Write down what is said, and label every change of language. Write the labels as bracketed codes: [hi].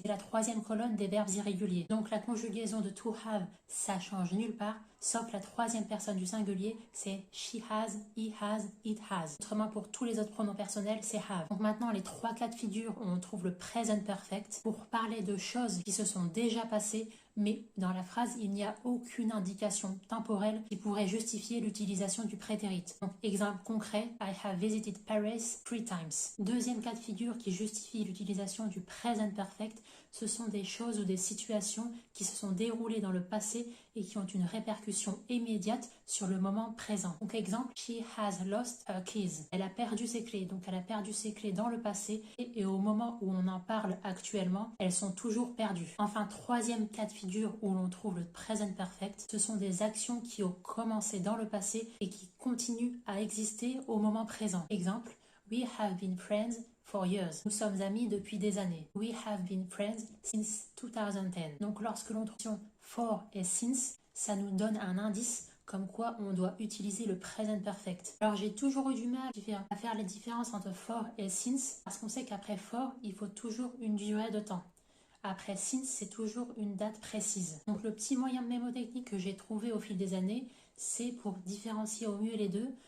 [fr] C'est la troisième colonne des verbes irréguliers. Donc la conjugaison de to have, ça change nulle part, sauf la troisième personne du singulier, c'est [en] she has, he has, it has. [fr] Autrement, pour tous les autres pronoms personnels, c'est have. Donc maintenant, les trois cas de figure où on trouve le present perfect pour parler de choses qui se sont déjà passées, mais dans la phrase, il n'y a aucune indication temporelle qui pourrait justifier l'utilisation du prétérit. Donc, exemple concret, [en] I have visited Paris 3 times. [fr] Deuxième cas de figure qui justifie l'utilisation du present perfect, ce sont des choses ou des situations qui se sont déroulées dans le passé et qui ont une répercussion immédiate sur le moment présent. Donc exemple, [en] she has lost her keys. [fr] Elle a perdu ses clés. Donc elle a perdu ses clés dans le passé et au moment où on en parle actuellement, elles sont toujours perdues. Enfin, troisième cas de figure où l'on trouve le present perfect, ce sont des actions qui ont commencé dans le passé et qui continuent à exister au moment présent. [en] Exemple, we have been friends for years. [fr] Nous sommes amis depuis des années. [en] We have been friends since 2010. [fr] Donc lorsque l'on trouve for et since, ça nous donne un indice comme quoi on doit utiliser le present perfect. Alors j'ai toujours eu du mal à faire les différences entre for et since parce qu'on sait qu'après for, il faut toujours une durée de temps. Après since, c'est toujours une date précise. Donc le petit moyen mnémotechnique que j'ai trouvé au fil des années, c'est pour différencier au mieux les deux.